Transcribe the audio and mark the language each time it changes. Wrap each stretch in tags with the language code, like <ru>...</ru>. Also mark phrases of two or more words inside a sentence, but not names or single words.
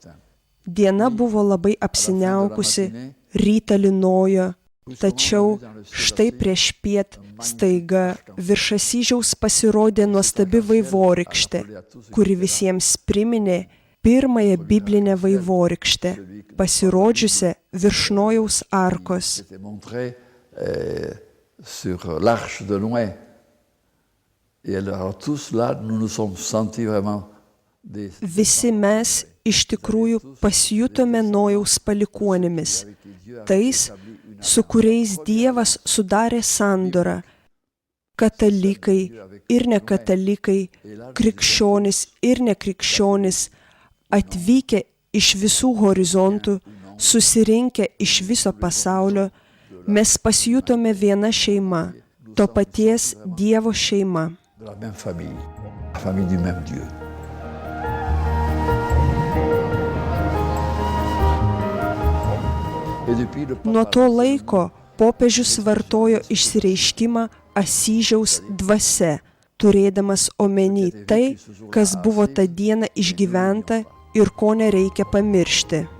<lt>Diena buvo labai apsiniaukusi, rytą lynojo, Tačiau štai prieš piet staiga virš Asyžiaus pasirodė nuostabi vaivorykštė, kuri visiems priminė pirmąją biblinę vaivorykštę, pasirodžiusią virš Nojaus arkos.</lt> <fr>Sur l'arche de Noé. Et alors tous là, nous nous sommes sentis vraiment des...</fr> <lt>Visi mes iš tikrųjų pasijutome Nojaus palikuonimis, tais, su kuriais Dievas sudarė sandorą. Katalikai ir nekatalikai, krikščionys ir nekrikščionys, atvykę iš visų horizontų, susirinkę iš viso pasaulio, mes pasijutome viena šeima, to paties Dievo šeima.</lt> <fr>De la même famille, la famille du même Dieu.</fr> <lt>Nuo to laiko popiežius vartojo išsireiškimą Asyžiaus dvasia, turėdamas omeny tai, kas buvo tą dieną išgyventa ir ko nereikia pamiršti.</lt>